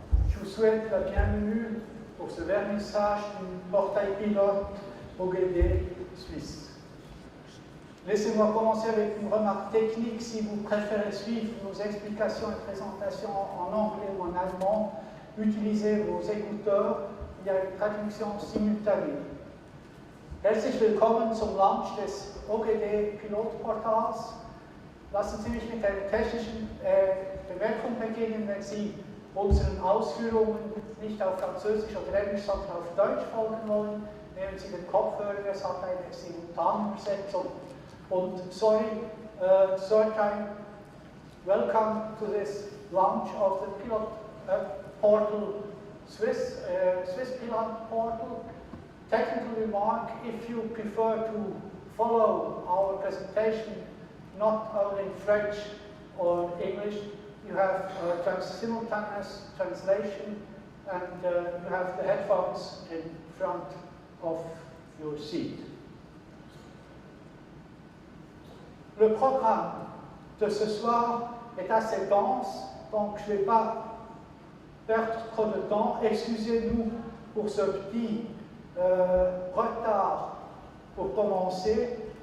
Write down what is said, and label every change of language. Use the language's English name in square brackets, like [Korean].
[French] Je vous souhaite la bienvenue pour ce vernissage du portail pilote OGD suisse. Laissez-moi commencer avec une remarque technique. Si vous préférez suivre nos explications et présentations en anglais ou en allemand, utilisez vos écouteurs. Il y a une traduction simultanée. [German] Herzlich willkommen zum Launch des OGD Pilotportals. Lassen Sie mich mit einer technischen Bemerkung beginnen, wenn Sie unseren Ausführungen nicht auf Französisch oder Englisch, sondern auf Deutsch folgen wollen. Nehmen Sie den Kopfhörer, es hat eine Simultanübersetzung. Und [English] third time, welcome to this launch of the Pilot Portal, Swiss Pilot Portal. Technical remark, if you prefer to follow our presentation not only in French or English, you have simultaneous translation and you have the headphones in front of your seat. [French] Le programme de ce soir est assez dense, donc je ne vais pas perdre trop de temps. Excusez-nous pour ce petit retard pour commencer.